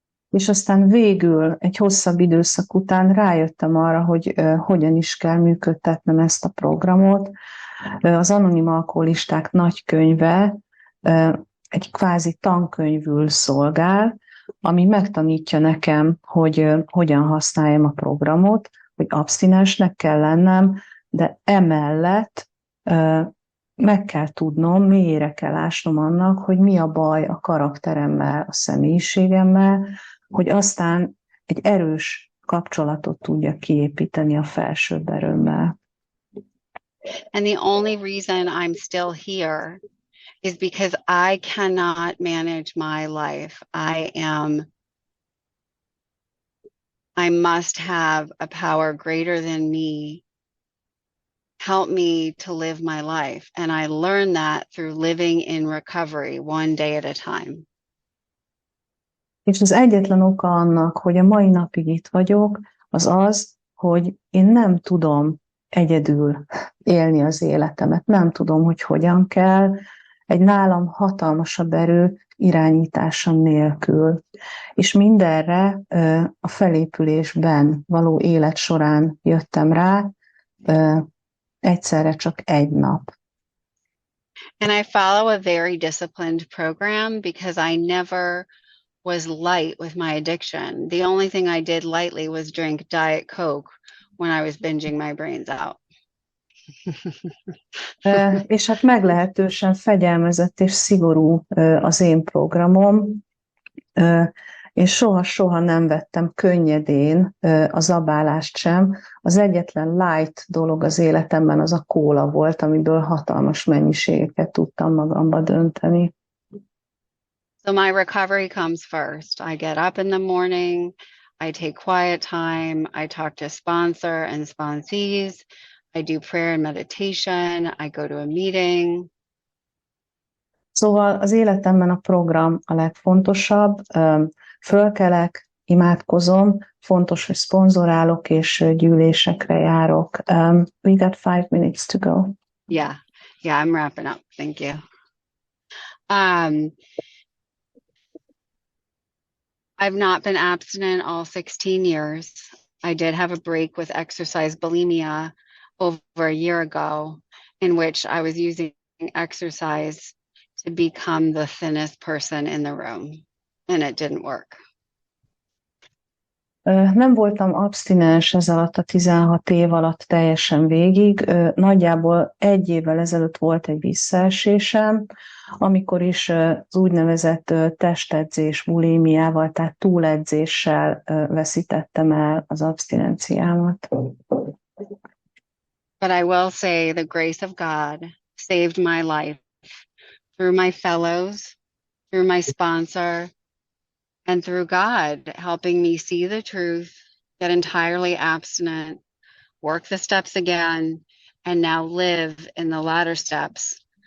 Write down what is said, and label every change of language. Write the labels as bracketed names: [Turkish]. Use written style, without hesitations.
[Hungarian] És aztán végül, egy hosszabb időszak után rájöttem arra, hogy hogyan is kell működtetnem ezt a programot. Az Anonim Alkoholisták nagykönyve egy kvázi tankönyvül szolgál, ami megtanítja nekem, hogy hogyan használjam a programot, hogy abstinensnek kell lennem, de emellett meg kell tudnom, mélyére kell ásnom annak, hogy mi a baj a karakteremmel, a személyiségemmel, hogy aztán egy erős kapcsolatot tudja kiépíteni a felsőbb erőmmel. [English] And the only reason I'm still here is because I cannot manage my life. I am I must have a power greater than me help me to live my life. And I learned that through living in recovery one day at a time. [Hungarian] És az egyetlen oka annak, hogy a mai napig itt vagyok, az az, hogy én nem tudom egyedül élni az életemet. Nem tudom, hogy hogyan kell, egy nálam hatalmasabb erő irányítása nélkül. És mindenre a felépülésben való élet során jöttem rá, egyszerre csak egy nap. [English] And I follow a very disciplined program because I never was light with my addiction. The only thing I did lightly was drink Diet Coke when I was binging my brains out. [Hungarian] És hát meglehetősen fegyelmezett és szigorú az én programom, és soha-soha nem vettem könnyedén a zabálást sem. Az egyetlen light dolog az életemben az a kóla volt, amiből hatalmas mennyiségeket tudtam magamba dönteni. [English] So my recovery comes first. I get up in the morning, I take quiet time, I talk to sponsor and sponsees, I do prayer and meditation, I go to a meeting. [Hungarian] Szóval az életemben a program a legfontosabb. Fölkelek, imádkozom, fontos, hogy szponzorálok, és gyűlésekre járok. [English] We got 5 minutes to go. Yeah, I'm wrapping up. Thank you. I've not been abstinent all 16 years. I did have a break with exercise bulimia over a year ago, in which I was using exercise to become the thinnest person in the room, and it didn't work. [Hungarian] Nem voltam abstinens ez alatt a 16 év alatt teljesen végig. Nagyjából 1 évvel ezelőtt volt egy visszaesésem, amikor is az úgynevezett testedzés bulimiával, tehát túledzéssel veszítettem el az abstinenciámat. [English] But I will say the grace of God saved my life through my fellows, through my sponsor, and through God helping me see the truth, get entirely abstinent, work the steps again, and now live in the latter steps.